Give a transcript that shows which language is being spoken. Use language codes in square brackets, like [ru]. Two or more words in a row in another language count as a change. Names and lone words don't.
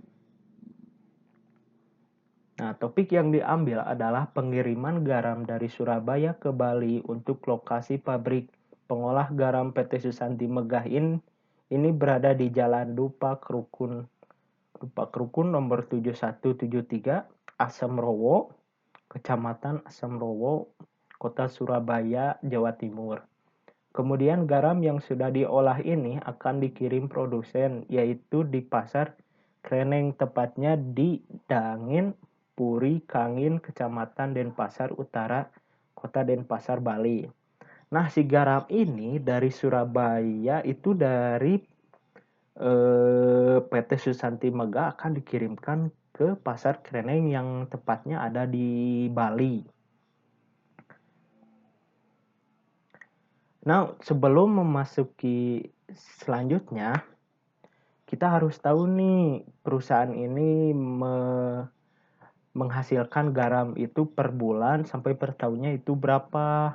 [id] Nah, topik yang diambil adalah pengiriman garam dari Surabaya ke Bali untuk lokasi pabrik pengolah garam PT Susanti Megah ini berada di Jalan Dupa Krukun nomor 7173, Asam Rowo, Kecamatan Asam Rowo, Kota Surabaya, Jawa Timur. Kemudian garam yang sudah diolah ini akan dikirim produsen, yaitu di Pasar Kreneng, tepatnya di Dangin, Puri Kangin, Kecamatan Denpasar Utara, Kota Denpasar, Bali. Nah, si garam ini dari Surabaya itu dari PT Susanti Megah akan dikirimkan ke Pasar Kreneng yang tepatnya ada di Bali. Nah, sebelum memasuki selanjutnya, kita harus tahu nih, perusahaan ini menghasilkan garam itu per bulan sampai per tahunnya itu berapa.